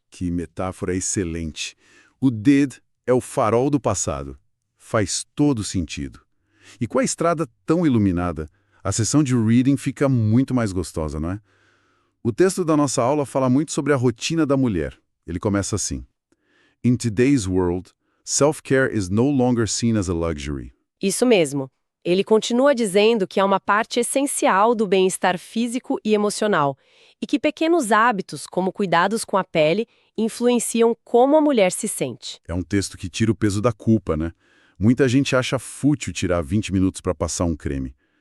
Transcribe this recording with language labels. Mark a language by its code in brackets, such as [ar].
[pt] Que metáfora excelente. O did é o farol do passado. Faz todo sentido. E com a estrada tão iluminada, a sessão de reading fica muito mais gostosa, não é? O texto da nossa aula fala muito sobre a rotina da mulher. Ele começa assim: [en] In today's world, self-care is no longer seen as a luxury. [pt] Isso mesmo. Ele continua dizendo que é uma parte essencial do bem-estar físico e emocional, e que pequenos hábitos, como cuidados com a pele, influenciam como a mulher se sente. É um texto que tira o peso da culpa, né? Muita gente acha fútil tirar 20 minutos para passar um creme.